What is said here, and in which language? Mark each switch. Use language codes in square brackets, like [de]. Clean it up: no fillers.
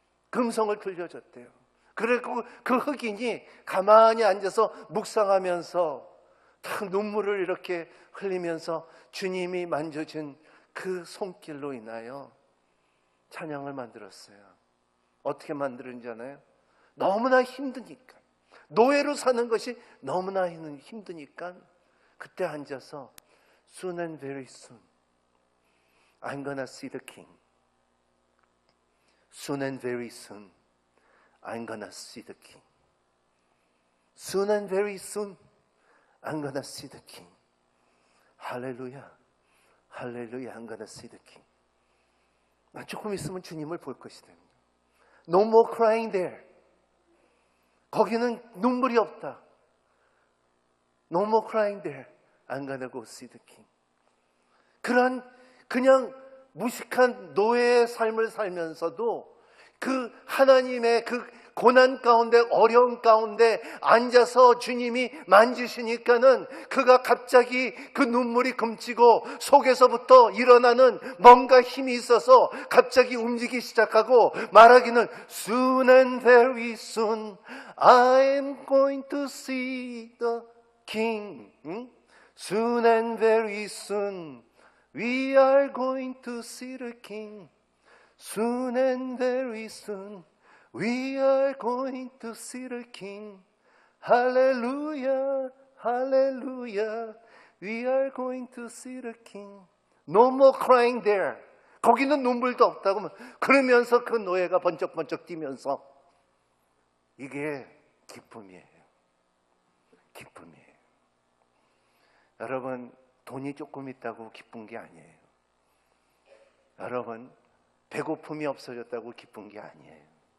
[ko] 금성을 들려줬대요. 그리고 그 흑인이 가만히 앉아서 묵상하면서 탁 눈물을 이렇게 흘리면서 주님이 만져준 그 손길로 인하여 찬양을 만들었어요. 어떻게 만들었는지 아나요? 너무나 힘드니까, 노예로 사는 것이 너무나 힘드니까 그때 앉아서 [en] Soon and very soon I'm gonna see the king. Soon and very soon I'm gonna see the king. Soon and very soon I'm gonna see the king. 할렐루야, 할렐루야, I'm gonna see the king. [ko] 나 조금 있으면 주님을 볼 것이다. [en] No more crying there. [ko] 거기는 눈물이 없다. [en] No more crying there. I'm gonna go see the king. [ko] 그냥 무식한 노예의 삶을 살면서도 그 하나님의 그 고난 가운데, 어려움 가운데 앉아서 주님이 만지시니까는 그가 갑자기 그 눈물이 금치고 속에서부터 일어나는 뭔가 힘이 있어서 갑자기 움직이기 시작하고 말하기는 [en] Soon and very soon I'm going to see the king. Soon and very soon we are going to see the king. Soon and very soon we are going to see the king. Hallelujah, hallelujah. We are going to see the king. No more crying there. [ko] 거기는 눈물도 없다고. 그러면서 그 노예가 번쩍번쩍 뛰면서 이게 기쁨이에요. 기쁨이에요. 여러분, 돈이 조금 있다고 기쁜 게 아니에요. 여러분, 배고픔이 없어졌다고 기쁜 게 아니에요.